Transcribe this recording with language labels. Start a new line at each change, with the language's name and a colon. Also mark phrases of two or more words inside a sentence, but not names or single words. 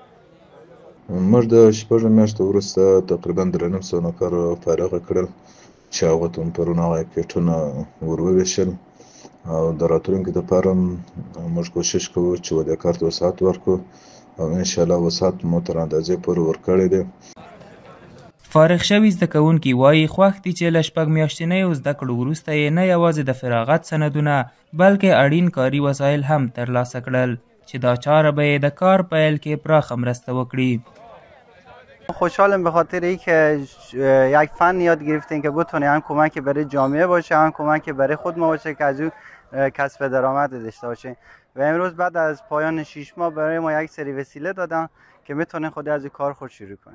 Pashto: موږ د 6 میاشتو وروسته تقریبا 300 نفر فارغه کړل چې هغو ته پرون هغه کټونه ور وویشل او د راتلونکي دپاره موږ کوشش کوو چې ودې کار ته وسعت ورکړو او انشاءالله وسعت مو تر اندازې پورې ورکړی دی. فارغ شوي زده کوونکي وایي خوښ دي چې له 6 میاشتنیو زده کړو وروسته یې نه یوازې د فراغت سندونه بلکې اړین کاري وسایل هم ترلاسه کړل چې دا چاره به یې د کار پیل کې پراخه مرسته وکړي.
Persian: خوشحالم به خاطر اینکه یک فن یاد گرفتیم که بتونه هم کمک برای جامعه باشه هم کمک برای خود ما باشه که از اون کسب درآمد داشته باشه و امروز بعد از پایان 6 ماه برای ما یک سری وسیله دادن که میتونه خود از کار خود شروع کنه.